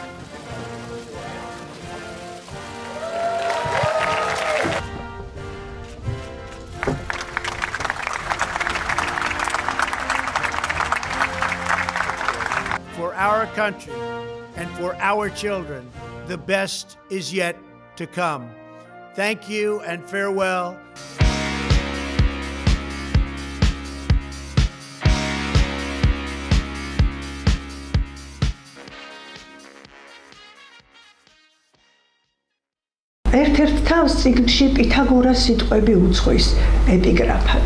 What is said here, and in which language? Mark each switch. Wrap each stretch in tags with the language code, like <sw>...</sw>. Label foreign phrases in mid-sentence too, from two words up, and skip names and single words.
<en>For our country and for our children, the best is yet to come. Thank you and farewell.</en> <ka>ერთ-ერთ თავს წიგნში პითაგორას სიტყვები უძღვის ეპიგრაფად.</ka>